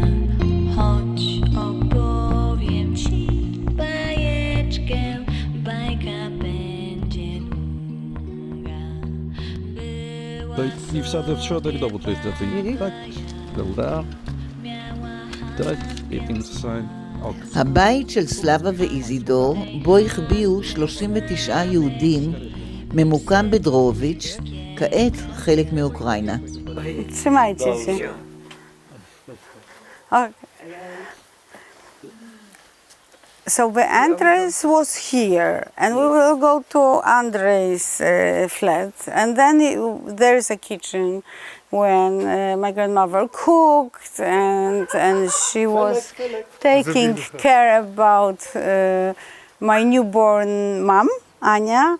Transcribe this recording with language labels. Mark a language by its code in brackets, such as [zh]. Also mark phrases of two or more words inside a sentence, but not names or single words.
[pl] Chodź opowiem ci bajeczkę, bajka będzie długa. I wsadzę w środek dowód rejestracyjny. Tak? Dobra. Tak, [he] הבית של סלבה ואיזידור, בו החביאו 39 יהודים, ממוקם בדרוביץ', כעת חלק מאוקראינה. [pl] trzymajcie się. [en] Okay. So the entrance was here, and we will go to Andrei's flat, and then there is a kitchen when my grandmother cooked, and she was taking care about my newborn mom, Anya.